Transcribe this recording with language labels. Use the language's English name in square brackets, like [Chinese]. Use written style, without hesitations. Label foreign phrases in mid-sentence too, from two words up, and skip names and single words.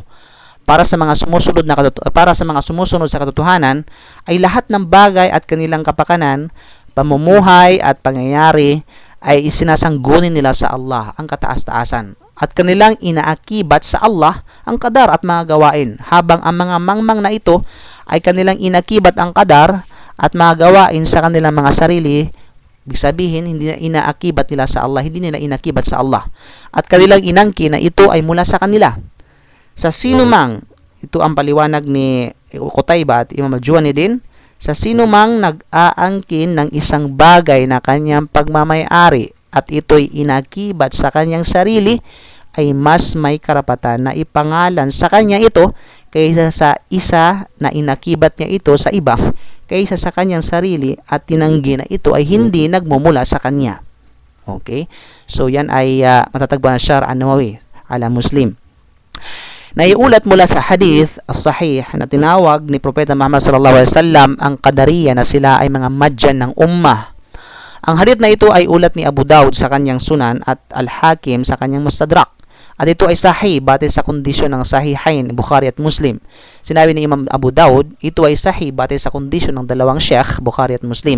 [Filipino] Para sa mga sumusunod sa katotohanan ay lahat ng bagay at kanilang kapakanan, pamumuhay at pangyayari ay isinasanggunin nila sa Allah, ang kataas-taasan, at kanilang inaakibat sa Allah ang kadar at mga gawain, habang ang mga mangmang na ito ay kanilang inakibat ang kadar at mga gawain sa kanilang mga sarili. Ibig sabihin, hindi na inaakibat nila sa Allah, hindi nila inakibat sa Allah, at kanilang inangkin na ito ay mula sa kanila. Sa sino mang, ito ang paliwanag ni Qutayba at Imam al-Juwani din, sa sino mang nag-aangkin ng isang bagay na kanyang pagmamay-ari at ito'y inakibat sa kanyang sarili, ay mas may karapatan na ipangalan sa kanya ito kaysa sa isa na inakibat niya ito sa iba, kaysa sa kanyang sarili at tinanggi na ito ay hindi nagmumula sa kanya. Okay? So, yan ay matatagpuan sa Sharh an-Nawawi ala Muslim. Naiulat mula sa [Arabic] الحديث الصحيح [Filipino] na tinawag ni Propeta Muhammad [Arabic] صلى الله عليه وسلم [Filipino] ang Qadariyya na sila ay mga madyan ng ummah. Ang hadith na ito ay ulat ni Abu Dawud sa kanyang Sunan at Al-Hakim sa kanyang Mustadrak. At ito ay sahih batay sa kondisyon ng Sahihain, Bukhari at Muslim. Sinabi ni Imam Abu Dawud, ito ay sahih batay sa kondisyon ng dalawang Sheikh, Bukhari at Muslim.